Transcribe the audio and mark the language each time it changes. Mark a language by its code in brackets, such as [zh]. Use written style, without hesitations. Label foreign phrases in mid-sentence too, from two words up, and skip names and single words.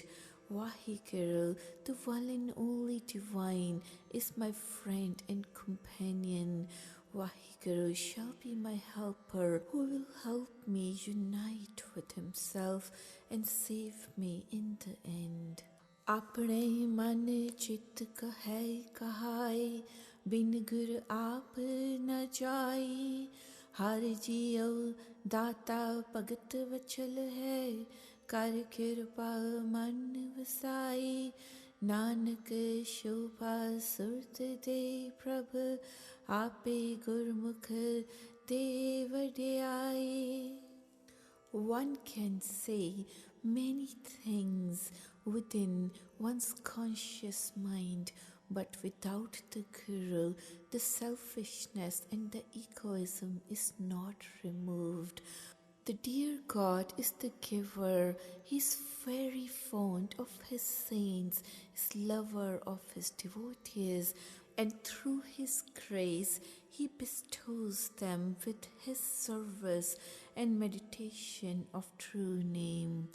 [en] Vahiguru, the one and only divine, is my friend and companion. Vahiguru shall be my helper, who will help me unite with himself and save me in the end. [pa] ਅਪਨੇ ਮਨ ਚਿਤ ਕਹੇ ਕਹਾਇ, ਬਿਨ ਗੁਰ ਆਪ ਨ ਜਾਈ। ਹਰ ਜੀਓ ਦਾਤਾ ਭਗਤ ਵਚਲ ਹੈ, ਕਰ ਕ੍ਰਿਪਾ ਮਨ ਵਸਾਈ। ਨਾਨਕ ਸੋਭਾ ਸੁਰਤ ਦੇ ਪ੍ਰਭ, ਆਪੇ ਗੁਰਮੁਖ ਦੇ ਵਡਿਆਈ। [en] One can say many things within one's conscious mind, but without the Guru, the selfishness and the egoism is not removed. The dear God is the giver. He is very fond of his saints, is lover of his devotees, and through his grace he bestows them with his service and meditation of true name.